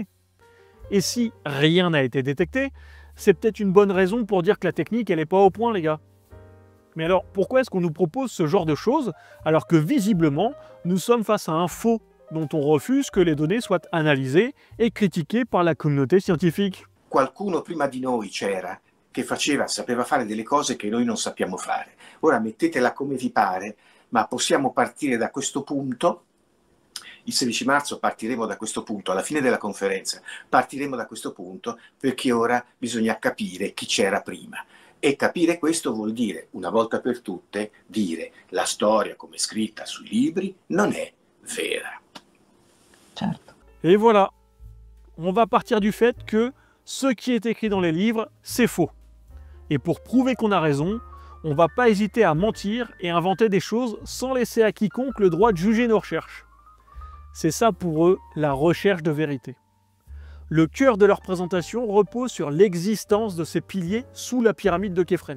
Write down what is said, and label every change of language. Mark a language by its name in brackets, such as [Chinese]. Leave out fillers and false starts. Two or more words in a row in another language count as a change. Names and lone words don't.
[French] Et si rien n'a été détecté, c'est peut-être une bonne raison pour dire que la technique, elle n'est pas au point, les gars. Mais alors, pourquoi est-ce qu'on nous propose ce genre de choses, alors que visiblement, nous sommes face à un faux dont on refuse que les données soient analysées et critiquées par la communauté scientifique? [Italian] Qualcuno prima di noi c'era che sapeva fare delle cose che noi non sappiamo fare. Ora mettetela come vi pare, ma possiamo partire da questo punto. Il 16 marzo partiremo da questo punto, alla fine della conferenza partiremo da questo punto, perché ora bisogna capire chi c'era prima. E capire questo vuol dire, una volta per tutte, dire la storia come scritta sui libri non è vera. Certo. [French] Et voilà, on va partir du fait que ce qui est écrit dans les livres, c'est faux. Et pour prouver qu'on a raison, on va pas hésiter à mentir et inventer des choses sans laisser à quiconque le droit de juger nos recherches. C'est ça pour eux, la recherche de vérité. Le cœur de leur présentation repose sur l'existence de ces piliers sous la pyramide de Képhren.